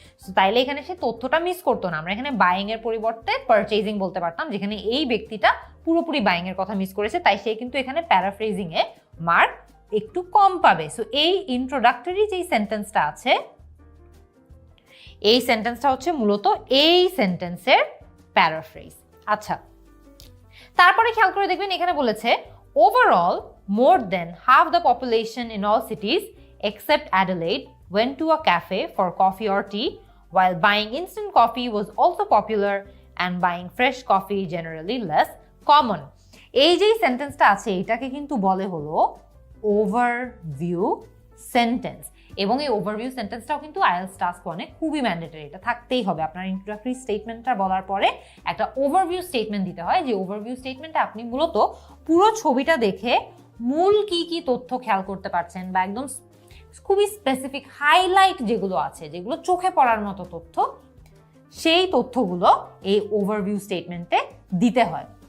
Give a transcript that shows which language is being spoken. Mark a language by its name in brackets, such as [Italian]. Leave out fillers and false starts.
[Bangla] So তাইলে এখানে সে তথ্যটা মিস করতো না, আমরা এখানে বাইং এর পরিবর্তে পারচেজিং বলতে পারতাম, যেখানে এই ব্যক্তিটা পুরোপুরি বাইং এর কথা মিস করেছে, তাই সে কিন্তু এখানে প্যারাফ্রেজিং এ মার্ক একটু কম পাবে। সো এই ইন্ট্রোডাক্টরি যে সেন্টেন্সটা আছে, এই সেন্টেন্সটা হচ্ছে মূলত এই সেন্টেন্সের প্যারাফ্রেজ। আচ্ছা, তারপরে খেয়াল করে দেখবেন এখানে বলেছে [English] Overall more than half the population in all cities except Adelaide went to a cafe for coffee or tea, while buying instant coffee was also popular and buying fresh coffee generally less common. [Bangla] এই যে সেন্টেন্সটা আছে এটাকে কিন্তু বলে হলো overview sentence, এবং এই ওভারভিউ সেন্টেন্সটাও কিন্তু আইএলটিএস টাস্ক 1 এ খুবই ম্যান্ডেটরি, এটা থাকতেই হবে। আপনার ইন্ট্রোডাক্টরি স্টেটমেন্টটা বলার পরে একটা ওভারভিউ স্টেটমেন্ট দিতে হয়, যে ওভারভিউ স্টেটমেন্টে আপনি মূলত পুরো ছবিটা দেখে মূল কি কি তথ্য খেয়াল করতে পারছেন, বা একদম খুবই স্পেসিফিক হাইলাইট যেগুলো আছে, যেগুলো চোখে পড়ার মতো তথ্য, সেই তথ্যগুলো এই ওভারভিউ স্টেটমেন্টে দিতে হয়।